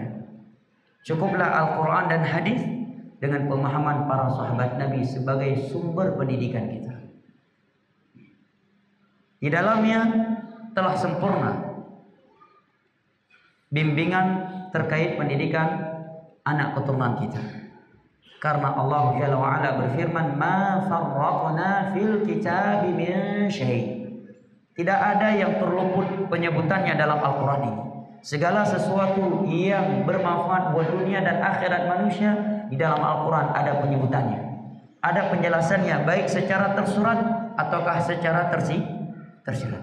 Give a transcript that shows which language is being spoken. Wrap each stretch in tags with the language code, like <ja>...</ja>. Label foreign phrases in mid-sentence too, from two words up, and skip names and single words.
<id>Cukuplah Al-Quran dan hadis dengan pemahaman para sahabat Nabi sebagai sumber pendidikan kita. Di dalamnya telah sempurna bimbingan terkait pendidikan anak keturunan kita. Karena Allah</id> <ar>جل وعلا</ar> <id>berfirman,</id> <ar>"ما فرطنا في الكتاب من شيء'."</ar> <id>Tidak ada yang terluput penyebutannya dalam Al-Quran ini. Segala sesuatu yang bermanfaat buat dunia dan akhirat manusia di dalam Al-Quran ada penyebutannya, ada penjelasannya, baik secara tersurat ataukah secara tersirat.</id>